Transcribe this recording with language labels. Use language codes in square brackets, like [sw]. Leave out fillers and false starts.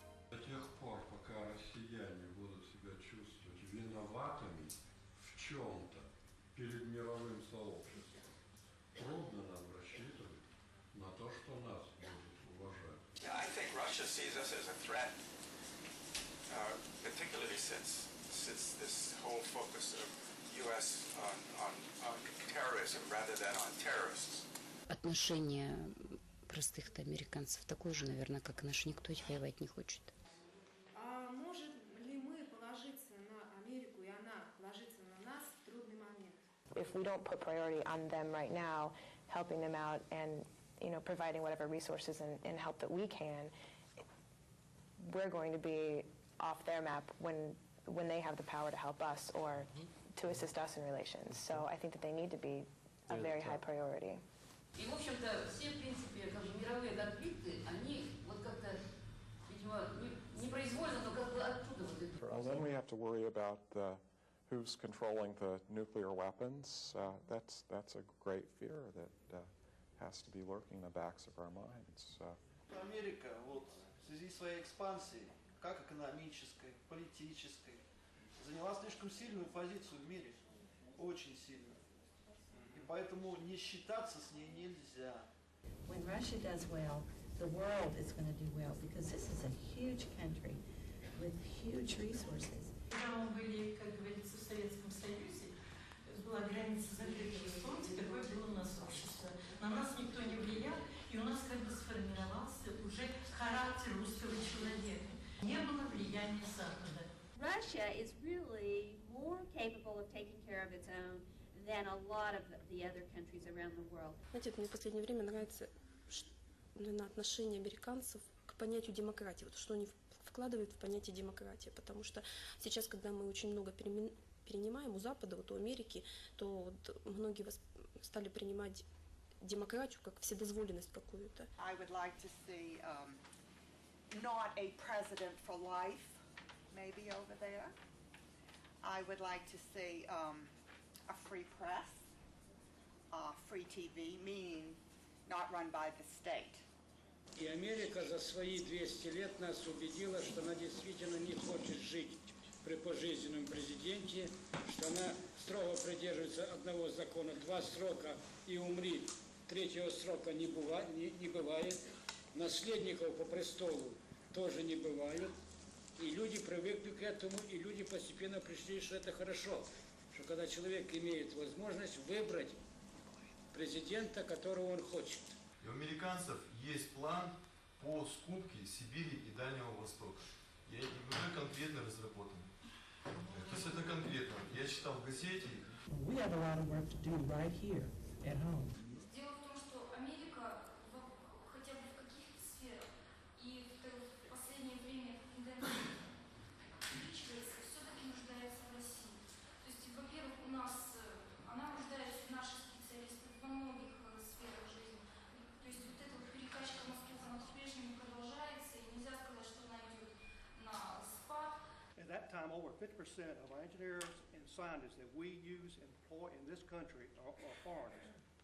[ru] До тех пор, пока россияне будут себя чувствовать виноватыми в чем-то перед мировым сообществом, трудно нам рассчитывать на то, что нас будут уважать. [en] Yeah, I think Russia sees us as a threat, particularly since this whole focus of U.S. on terrorism rather than on terrorists. [ru] Отношение простых американцев такое же, наверное, как и наш. Никто ведь воевать не хочет. А можем ли мы положиться на Америку, и она положиться на нас в трудный момент? [en] If we don't put priority on them right now, helping them out and providing whatever resources and help that we can, we're going to be off their map when they have the power to help us or to assist us in relations. So I think that they need to be a very high priority. [ru] И, в общем-то, все, в принципе, как бы мировые конфликты, они вот как-то, видимо, непроизвольно, но как бы оттуда вот идут. [en] Well, then we have to worry about who's controlling the nuclear weapons. That's a great fear that has to be lurking in the backs of our minds. [ru] Америка вот в связи с своей экспансией, как экономической, политической, заняла слишком сильную позицию в мире, очень сильную. И поэтому не считаться с ней нельзя. [en] When Russia does well, the world is going to do well, because this is a huge country with huge resources. [ru] Когда мы были, как говорится, в Советском Союзе, была граница закрытого, помните, какое было у нас общество. На нас никто не влиял, и у нас как бы сформировался уже характер русского человека. Не было влияния Запада. [en] Russia is really more capable of taking care of its own than a lot of the other countries around the world. [ru] Знаете, мне в последнее время нравится отношение американцев к понятию демократии, вот что они вкладывают в понятие демократия, потому что сейчас, когда мы очень много перенимаем у Запада, вот у Америки, то вот многие стали принимать демократию как вседозволенность какую-то. [en] I would like to see not a president for life, maybe over there. I would like to see a free press, free TV, meaning not run by the state. [ru] И Америка за свои 200 лет нас убедила, что она действительно не хочет жить при пожизненном президенте, что она строго придерживается одного закона: 2 срока и умри, 3-го срока не бывает, наследников по престолу тоже не бывает. И люди привыкли к этому, и люди постепенно пришли, что это хорошо, что когда человек имеет возможность выбрать президента, которого он хочет. И у американцев есть план по скупке Сибири и Дальнего Востока. И уже конкретно разработан. То есть это конкретно. Я читал в газете. [en] We have a lot of work to do right here at home. [ru] Дело в том, что Америка хотя бы в каких-то сферах и в последнее время тенденция увеличивается, все-таки нуждается в России. То есть, во-первых, у нас она нуждается в наших специалистах во многих сферах жизни. То есть вот эта вот перекачка мозгов, она по-прежнему продолжается, и нельзя сказать, что она идет на спад. [en] At that time, over 50% of our engineers and scientists that we use and employ in this country are foreigners.